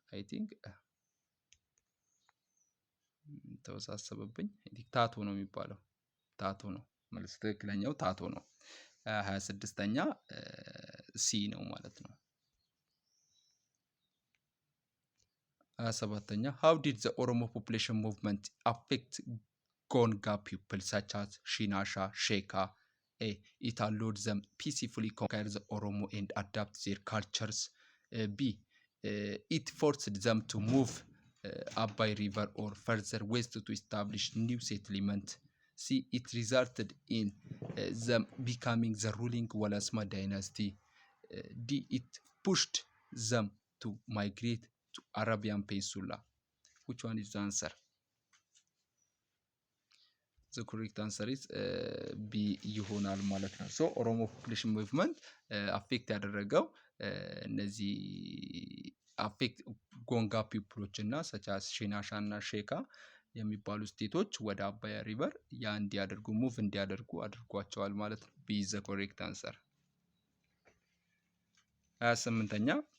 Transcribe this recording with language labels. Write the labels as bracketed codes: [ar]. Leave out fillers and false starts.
[am] ቲንክ ተወሳሰበብኝ። ታቶ ነው የሚባለው። ታቶ ነው መልስ፣ ትክክለኛው ታቶ ነው። 26ኛ ሲ ነው ማለት ነው። 27ኛ [en] how did the Oromo population movement affect Gonga people such as Shinasha, Sheka? A. It allowed them peacefully conquer the Oromo and adapt their cultures. B. It forced them to move Abai River or further west to establish new settlement. C. It resulted in them becoming the ruling Walasma dynasty. D. It pushed them to migrate to Arabian Peninsula. Which one is the answer? The correct answer is B [am] ይሆናል ማለት ነው። ሶ ኦሮሞ ፖፑሌሽን ሙቭመንት አፌክት ያደረገው እነዚህ አፌክት ጎንጋ ፒፕሎች እና ሰቻስ ሺናሻ እና ሼካ የሚባሉ ስቴቶች ወደ አባያ ሪቨር እንዲያደርጉ ሙቭ እንዲያደርጉ አድርጓቸዋል ማለት ነው። [en] ቢ ዘ ኮሬክት አንሰር። [am] 28ኛ